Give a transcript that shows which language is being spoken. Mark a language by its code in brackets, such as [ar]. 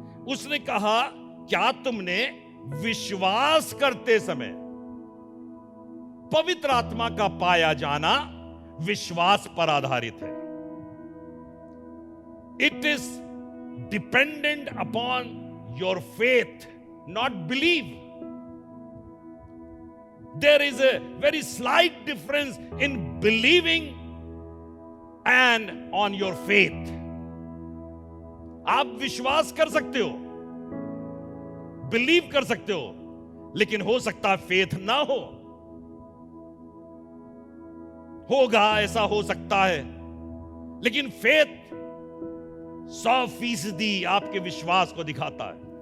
[hi] उसने कहा, क्या तुमने विश्वास करते समय? पवित्र आत्मा का पाया जाना विश्वास पर आधारित है। [en] It is dependent upon your faith, not believe. There is a very slight difference in believing and on your faith. [hi] आप विश्वास कर सकते हो, बिलीव कर सकते हो, लेकिन हो सकता है फेथ ना हो। होगा, ऐसा हो सकता है, लेकिन फेथ 100% आपके विश्वास को दिखाता है।